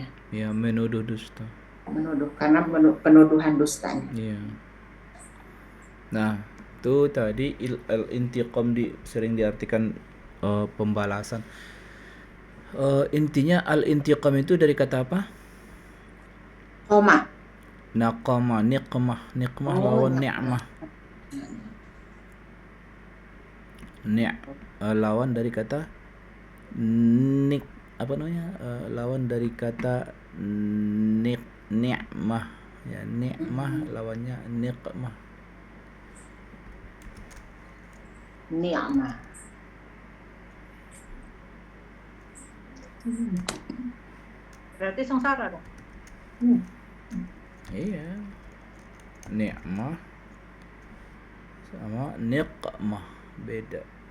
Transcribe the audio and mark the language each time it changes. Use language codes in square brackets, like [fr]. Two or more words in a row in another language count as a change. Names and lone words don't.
[id] Ya, menuduh dusta. Karena penuduhan dustanya. Iya. Nah, itu tadi al-intiqam sering diartikan pembalasan. Intinya al-intiqam itu dari kata apa? Koma. Naqama, niqmah lawan ni'mah. Lawan dari kata lawan dari kata ni'mah. Ya, ni'mah lawannya niqmah. Ni'mah. Berarti sengsara dong. Iya. Ni'mah sama niqmah beda.